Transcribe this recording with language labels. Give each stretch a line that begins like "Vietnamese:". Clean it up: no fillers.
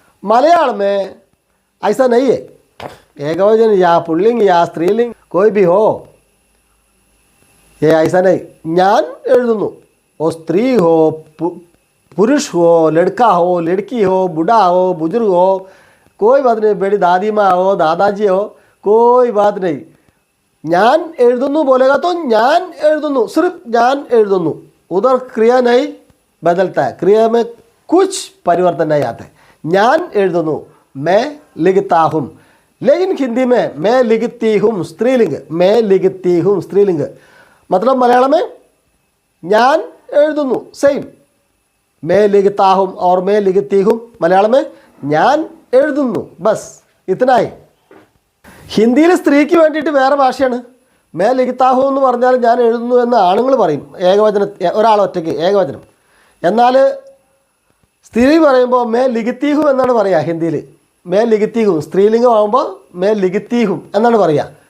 Hindi: मलयालम में ऐसा नहीं है. एकवचन या पुल्लिंग या स्त्रीलिंग कोई भी हो, ये ऐसा नहीं.
Malayalam: ഞാൻ എഴുതുന്നു.
Hindi: वो स्त्री हो, पुरुष हो, लड़का हो, लड़की हो, बूढ़ा हो, बुजुर्ग हो, कोई बात नहीं. बड़ी दादी माँ हो, दादाजी हो, कोई बात नहीं.
Malayalam: ഞാൻ എഴുതുന്നു
Hindi: बोलेगा तो
Malayalam: ഞാൻ എഴുതുന്നു, सिर्फ ഞാൻ എഴുതുന്നു.
Hindi: उधर क्रिया नहीं बदलता है, क्रिया में कुछ परिवर्तन नहीं आता है.
Malayalam: ഞാൻ എഴുതുന്നു,
Hindi: मैं लिखता हूँ. लेकिन हिंदी में मैं लिखती हूँ स्त्रीलिंग, मैं लिखती हूँ स्त्रीलिंग. मतलब मलयालम में
Malayalam: ഞാൻ എഴുതുന്നു സെയിം,
Hindi: मैं लिखता हूँ और मैं लिखती हूँ. मलयालम में
Malayalam: ഞാൻ എഴുതുന്നു. ബസ് ഇത്രയായി. ഹിന്ദിയിൽ സ്ത്രീക്ക് വേണ്ടിയിട്ട് വേറെ ഭാഷയാണ്.
Hindi: മേ ലിഖിത്താഹു
Malayalam: എന്ന് പറഞ്ഞാൽ ഞാൻ എഴുതുന്നു എന്ന് ആണുങ്ങൾ പറയും, ഏകവചന, ഒരാൾ ഒറ്റയ്ക്ക് ഏകവചനം. എന്നാൽ സ്ത്രീ പറയുമ്പോൾ
Hindi: മേ ലിഖിത്തീഹു
Malayalam: എന്നാണ് പറയുക ഹിന്ദിയിൽ. മേ ലിഖിത്തീഹു സ്ത്രീലിംഗം ആകുമ്പോൾ മേ ലിഖിത്തീഹു എന്നാണ് പറയുക.